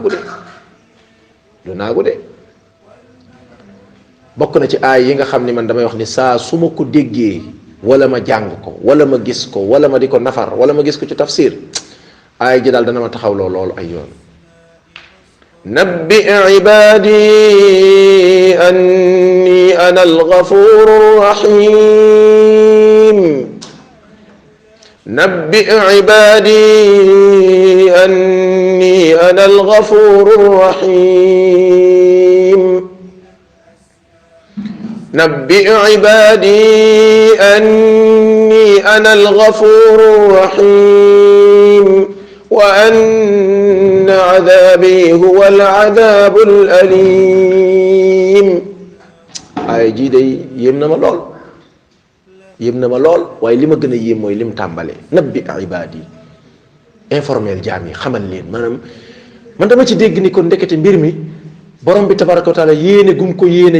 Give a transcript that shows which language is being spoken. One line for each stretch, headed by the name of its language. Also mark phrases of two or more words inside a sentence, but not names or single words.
Wolof: du naagu de bokk na ci aay yi nga xam ni man damay wax ni saa su ma ko déggee wala ma jàng ko wala ma gis ko wala ma di ko nafar wala ma gis ko ci tafsir aay ji daal dana ma taxawloo loolu ay yoon
Arabic: نبئ عبادي أني أنا الغفور رحيم نبئ عبادي أني أنا الغفور
Wolof: rahim
Arabic: نبئ عبادي أني أنا الغفور الرحيم وأن عذابي هو العذاب الأليم
Wolof: ay ji day yéem na ma lool waaye li ma gën a yéem mooy lim tàmbalee
Arabic: نبئ عبادي
Wolof: informel jaam yi xamal leen maanaam man dama ci dégg ni kon ndekete mbir mi borom bi
Arabic: تبارك وتعالى
Wolof: yéene gum ko yéene